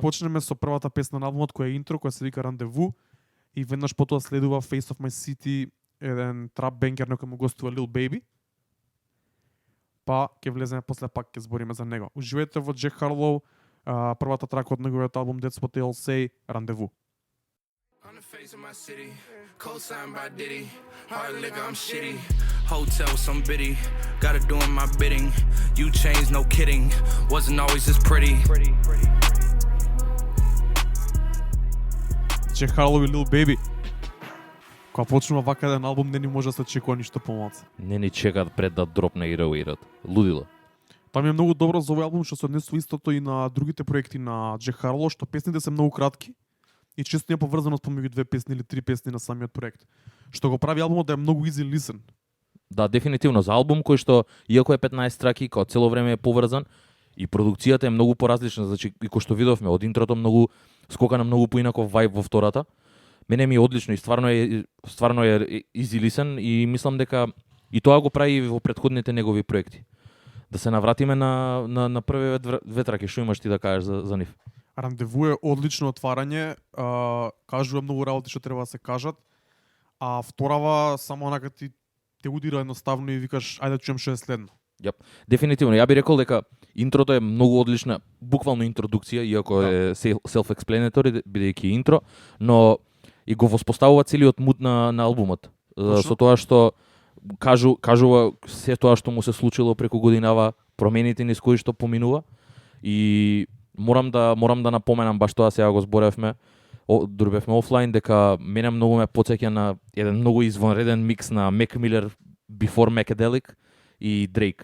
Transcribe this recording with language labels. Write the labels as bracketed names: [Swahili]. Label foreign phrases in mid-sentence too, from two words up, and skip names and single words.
[Macedonian] почнеме со првата песна на албумот која е интро, која се вика Рандеву, и веднаш потоа следува Face of My City еден трап бенгер на кој му гостува Lil Baby. Па ќе влеземе после пак ќе збориме за него. Уживајте во Джек Харлоу, првата трака од неговиот албум That's What They All Say, Рандеву. [English] On the face of my city, co-signed by Diddy. Hard liquor, I'm shitty. Hotel with some biddy, gotta doing my bidding. You changed, no kidding. Wasn't always this pretty. [Macedonian] Джек Харлоу и Lil Baby. Кога почнува вака еден албум, не ни може да се очекува ништо помалку. Не ни чекаат пред да дропне и реуират. Лудило. Тоа ми е многу добро за овој албум што се однесува истото и на другите проекти на Джек Харлоу, што песните се многу кратки и често има поврзаност помеѓу две песни или три песни на самиот проект. Што го прави албумот да е многу [English] easy listen. [Macedonian] Да, дефинитивно за албум кој што иако е 15 траки, као цело време е поврзан и продукцијата е многу поразлична, значи и кој што видовме од интрото многу скока на многу поинаков вајб во втората. Мене ми е одлично и стварно е [English] easy listen [Macedonian] и мислам дека и тоа го прави во претходните негови проекти. Да се навратиме на првиот две траки, што имаш ти да кажеш за нив? Рандеву е одлично отварање, кажува многу работи што треба да се кажат, а вторава само онака те удира едноставно и викаш ајде да чуем што е следно. Дефинитивно, ја би рекол дека интрото е многу одлична, буквално интродукција, иако е self-explanatory, бидејќи интро, но и го воспоставува целиот муд на албумот. Со тоа што кажува се тоа што му се случило преку годинава, промените низ кои што поминува и морам да напоменам баш тоа сега го зборевме, дурбевме офлайн дека мене многу ме потсеќа на еден многу извонреден микс на Mac Miller Before Macadelic и Drake.